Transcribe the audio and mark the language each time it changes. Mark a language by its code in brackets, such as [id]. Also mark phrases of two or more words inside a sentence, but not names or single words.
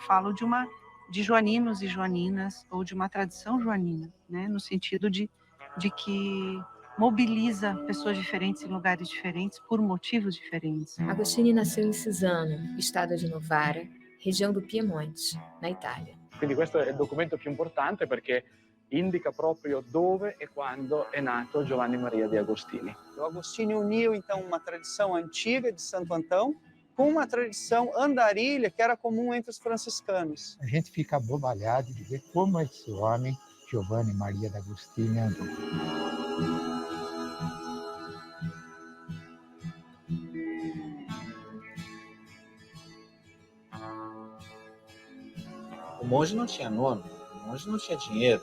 [pt] Falo de joaninos e joaninas, ou de uma tradição joanina, né? No sentido de que mobiliza pessoas diferentes em lugares diferentes por motivos diferentes. Agostinho nasceu em Cisano, estado de Novara, região do Piemonte, na Itália. [it] Quindi questo è il documento più importante perché indica proprio dove e quando è nato Giovanni Maria de Agostini. [pt] O Agostinho uniu, então, uma tradição antiga de Santo Antão com uma tradição andarilha que era comum entre os franciscanos. A gente fica abobalhado de ver como esse homem, Giovanni Maria d'Agostini, andou. O monge não tinha nome, o monge não tinha dinheiro.